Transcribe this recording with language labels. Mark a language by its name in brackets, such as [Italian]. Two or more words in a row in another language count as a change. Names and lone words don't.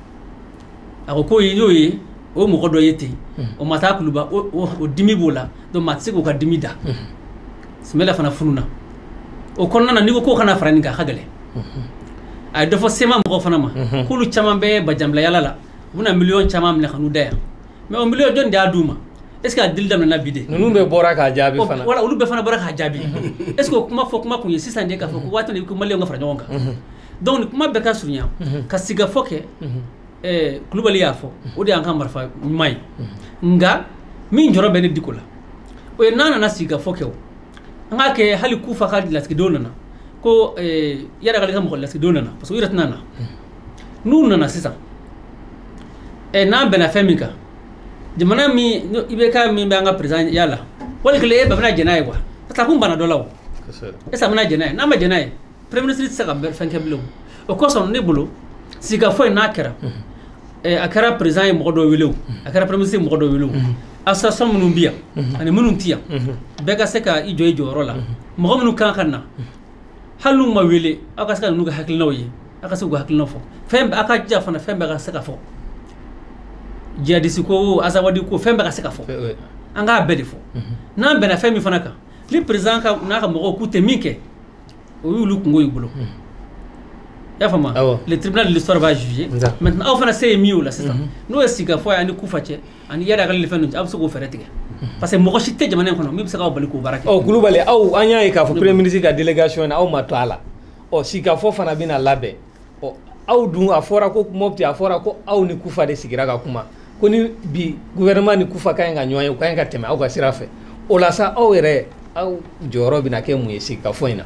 [Bambara] a ko k'o y'o ye o mɔgɔ dɔ ye ten o ma taa kuluba o dimi b'o la donc maa tɛ se k'o ka dimi da Sumala fana fununa o kɔnɔna na n'i ko k'o kana fara nin kan a ka gɛlɛn a ye dɔ fɔ sema mɔgɔw fana ma k'olu caman bɛ bajanbilayala la u bɛna miliyɔn caman minɛ ka n'u da yan mais o miliyɔn jɔn de y'a d'u ma [French] est ce que [Bambara] a dili daminɛna bi de ninnu bɛɛ bɔra k'a jaabi fana voilà olu bɛɛ fana bɔra k'a jaabi [French] est ce que [Bambara] o kuma fɔ kuma kun ye sisan de k'a fɔ ko waati min ko maliyɛnw ka fara ɲɔgɔn kan donc ni kuma bɛɛ ka surunya ka sigafɔ kɛ Kulubali y'a fɔ o de y'an ka marifa ɲuman ye nka min jɔrɔ bɛ ne Diko la o ye n'a nana sigafɔ kɛ o an k'a kɛ hali Kufa ka lasigidenw nana ko Yadagali ka mɔgɔ lasigidenw nana parce que u yɛrɛ tɛna na n'u nana sisan n'an bɛnna fɛn min kan jamana min IBK min bɛ an ka président ya la wali kelen e bɛ bɛna jɛn n'a ye quoi parce que a kun banna dɔ la o [French] est ce que [Bambara] a bɛna jɛn n'a ye n'a ma jɛn n'a ye [French] premier ministre [Bambara] tɛ se ka fɛn kɛ bilen o kosɔn ne bolo sigafɔ in n'a kɛra a kɛra président ye mɔgɔ dɔ wele o a kɛra [French] premier ministre [Bambara] ye mɔgɔ dɔ wele o association minnu bɛ yan ani minnu tɛ yan bɛɛ ka se ka i jɔ i jɔyɔrɔ la mɔgɔ minnu kan ka na hali n'u ma wele aw ka se ka ninnu ka hakilinaw ye aw ka se k'u ka hakilinaw fɔ fɛn bɛɛ aw ka jija fana fɛn bɛɛ ka se ka fɔ jihadisi ko azawadi ko fɛn bɛɛ ka se ka fɔ an k'a bɛɛ de fɔ n'an bɛnna fɛn min fana kan ni président ka n'a ka mɔgɔw k'u tɛ min kɛ o y'olu kungo y'i bolo i y'a faamu [French] le tribunal de l'histoire va juger maintenant [Bambara] aw fana se ye min y'o la sisan n'o ye sigafɔ ye ani Kufa cɛ ani Yadagali ni fɛn ninnu aw bɛ se k'o fɛɛrɛ tigɛ [French] parce que [Bambara] mɔgɔ si tɛ jamana in kɔnɔ min bɛ se k'aw bali k'o baara kɛ. ɔ Kulubali aw an y'a ye k'a fɔ [French] premier ministre [Bambara] ka délégation na aw ma to a la ɔ sigafɔ fana bɛna labɛn ɔ aw dun a fɔra ko Mopti a fɔra ko aw ni Kufa de sigira ka kuma ko ni bi gouvernement ni Kufa ka ɲi ka ɲɔgɔn ye u ka ɲi ka tɛmɛ aw ka sira fɛ o la sa aw yɛrɛ aw jɔyɔrɔ bɛna kɛ mun ye sigafɔ in na.